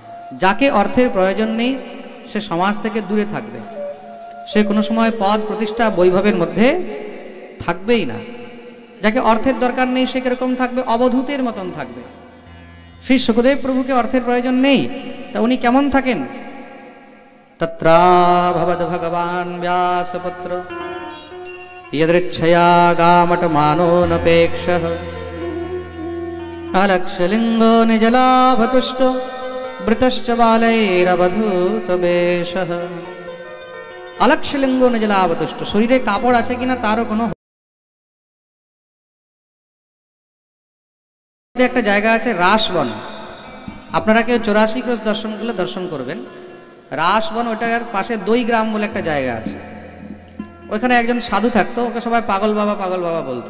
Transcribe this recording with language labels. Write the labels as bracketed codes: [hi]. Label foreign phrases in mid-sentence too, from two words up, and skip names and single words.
[bn] যাকে অর্থের প্রয়োজন নেই সে সমাজ থেকে দূরে থাকবে, সে কোনো সময় পদ প্রতিষ্ঠা বৈভবের মধ্যে থাকবেই না। যাকে অর্থের দরকার নেই সে কিরকম থাকবে, অবধূতের মতন থাকবে। শ্রী সুখদেব প্রভুকে অর্থের প্রয়োজন নেই, তা উনি কেমন থাকেন? [sa] তত্রাভবদ ভগবান ব্যাসপুত্র यदृच्छया गामटमानो नपेक्षः अलक्षलिङ्गो निजलाभतुष्टो वृतश्च बालैरवधूतवेषः। अलक्षलिङ्गो निजलाभतुष्ट, [bn] শরীরে কাপড় আছে কিনা তারও কোনো, একটা জায়গা আছে রাসবন, আপনারা কেউ 84 ক্রোশ দর্শন করলে দর্শন করবেন। রাসবন, ওটার পাশে দইগ্রাম বলে একটা জায়গা আছে। ওইখানে একজন সাধু থাকতো, ওকে সবাই পাগল বাবা পাগল বাবা বলতো।